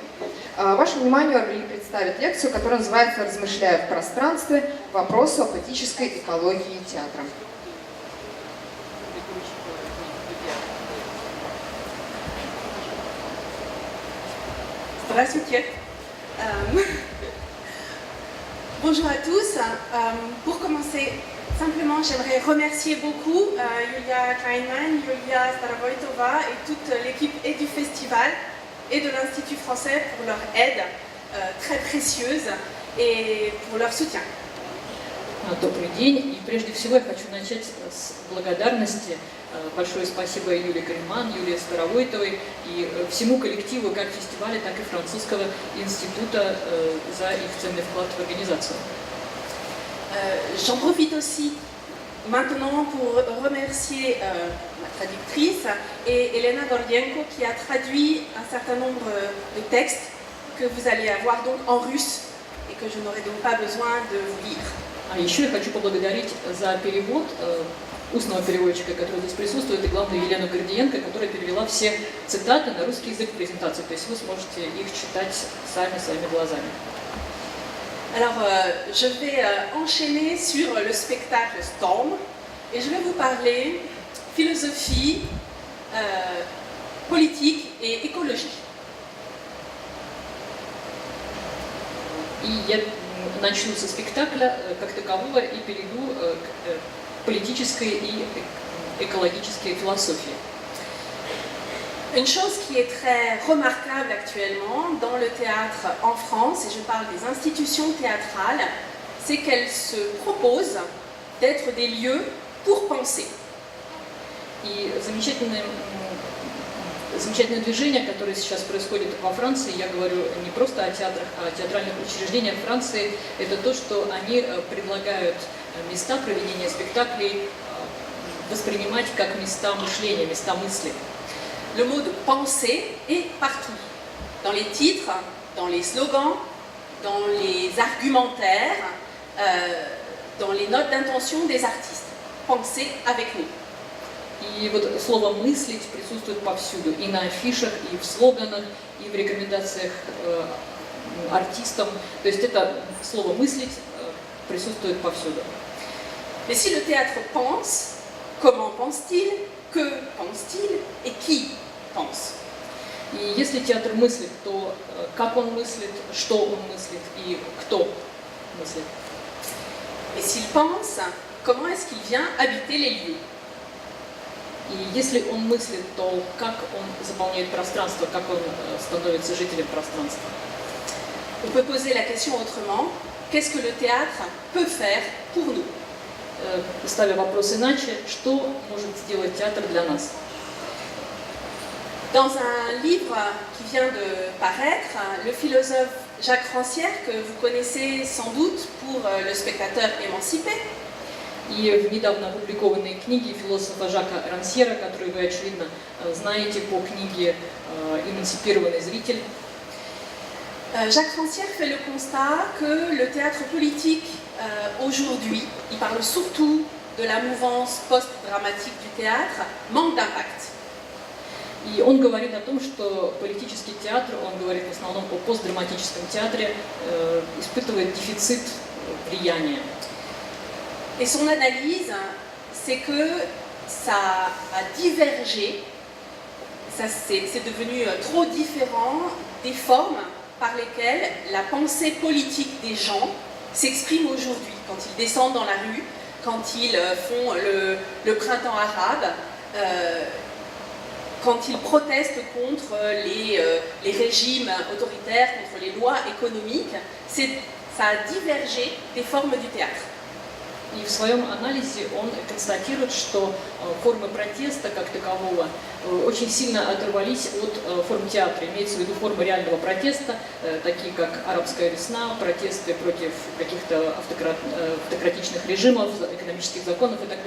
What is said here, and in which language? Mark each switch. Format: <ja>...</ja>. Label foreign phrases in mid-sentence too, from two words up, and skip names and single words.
<ru>Вашему вниманию Арели представит лекцию, которая называется «Размышляя в пространстве. Вопросы о политической экологии театра». Здравствуйте.</ru> <fr>Bonjour à tous. Pour commencer, simplement, j'aimerais remercier beaucoup Yulia Kleinman, Yulia Starovoitova et toute l'équipe et du festival et de l'Institut français pour leur aide très précieuse et pour leur soutien.</fr> <ru>Добрый день. И прежде всего я хочу начать с благодарности. Большое спасибо Юлии Клейнман, Юлии Старовойтовой и всему коллективу как фестиваля, так и французского института за их ценный вклад в организацию.</ru> <fr>J'en profite aussi maintenant pour remercier ma traductrice et Elena Gordienko qui a traduit un certain nombre de textes que vous allez avoir donc en russe et que je n'aurai donc pas besoin de vous lire.</fr> <ru>А еще я хочу поблагодарить за перевод устного переводчика, который здесь присутствует, и главное Елену Гордиенко, которая перевела все цитаты на русский язык в презентации. То есть вы сможете их читать сами, своими глазами.</ru> <fr>Alors, je vais enchaîner sur le spectacle Storm et je vais vous parler philosophie, politique et écologie.</fr> <ru>И я начну со спектакля как такового и перейду к политической и экологической философии.</ru> <fr>Une chose qui est très remarquable actuellement dans le théâtre en France, et je parle des institutions théâtrales, c'est qu'elles se proposent d'être des lieux pour penser.</fr> <ru>И замечательное движение, которое сейчас происходит во Франции, я говорю не просто о театрах, а о театральных учреждениях Франции, это то, что они предлагают места проведения спектаклей воспринимать как места мышления, места мысли.</ru> <fr>Le mot de penser est partout, dans les titres, dans les slogans, dans les argumentaires, dans les notes d'intention des artistes. Pensez avec nous.</fr> <ru>И вот слово «мыслить» присутствует повсюду, и на афишах, и в слоганах, и в рекомендациях артистам. То есть это слово «мыслить» присутствует повсюду.</ru> <fr>Mais si le théâtre pense, comment pense-t-il, que pense-t-il et qui pense?</fr> <ru>И если театр мыслит, то как он мыслит, что он мыслит и кто мыслит?</ru> <fr>Et s'il pense, comment est-ce qu'il vient habiter les lieux?</fr> <ru>И если он мыслит, то как он заполняет пространство, как он становится жителем пространства?</ru> <fr>On peut poser la question autrement. Qu'est-ce que le théâtre peut faire pour nous?</fr> <ru>Ставя вопрос иначе, что может сделать театр для нас?</ru> <fr>Dans un livre qui vient de paraître, le philosophe Jacques Rancière, que vous connaissez sans doute pour Le spectateur émancipé,</fr> <ru>И в недавно опубликованной книге философа Жака Рансьера, которую вы, очевидно, знаете по книге «Эмансипированный зритель»,</ru> <fr>Jacques Rancière fait le constat que le théâtre politique aujourd'hui, il parle surtout de la mouvance post-dramatique du théâtre, manque d'impact.</fr> <ru>И он говорит о том, что политический театр, он говорит в основном о постдраматическом театре, испытывает дефицит влияния.</ru> <fr>Et son analyse, c'est que ça a divergé, c'est devenu trop différent des formes par lesquelles la pensée politique des gens s'exprime aujourd'hui, quand ils descendent dans la rue, quand ils font le printemps arabe. quand ils protestent contre les régimes autoritaires, contre les lois économiques, ça a divergé des formes du théâtre.</fr> <ru>И в своем анализе он констатирует, что формы протеста как такового очень сильно оторвались от форм театра. Имеется в виду формы реального протеста, такие как арабская весна, протесты против каких-то автократичных режимов, экономических законов и так далее.</ru>